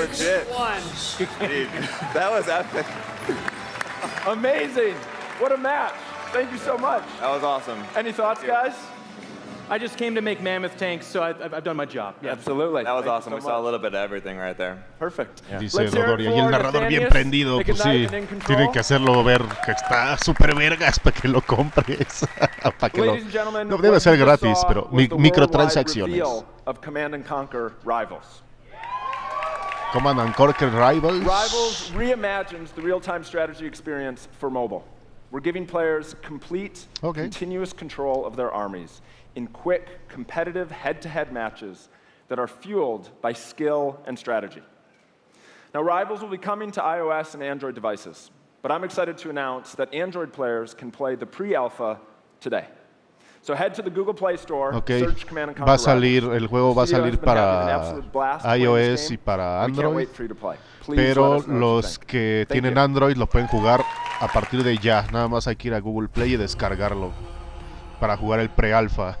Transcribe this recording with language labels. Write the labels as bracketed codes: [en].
[en] Legit. Dude, that was epic. Amazing. What a match. Thank you so much. That was awesome. Any thoughts, guys? I just came to make mammoth tanks, so I've done my job. Yeah. Absolutely. That was awesome. We saw a little bit of everything right there. Perfect. Yeah. [es] Dice Dodoria, y el narrador bien prendido, pues sí, tienen que hacerlo ver que está súper vergas para que lo compres. Para que no debe ser gratis, pero microtransacciones. [en] Of Command and Conquer Rivals. Command and Conquer Rivals. Rivals reimagines the real-time strategy experience for mobile. We're giving players complete, continuous control of their armies in quick, competitive head-to-head matches that are fueled by skill and strategy. Now, Rivals will be coming to iOS and Android devices, but I'm excited to announce that Android players can play the pre-alpha today. So head to the Google Play Store, search Command and Conquer [es] el juego va a salir para iOS y para Android, pero los que tienen Android lo pueden jugar a partir de ya. Nada más hay que ir a Google Play y descargarlo para jugar el pre-alfa.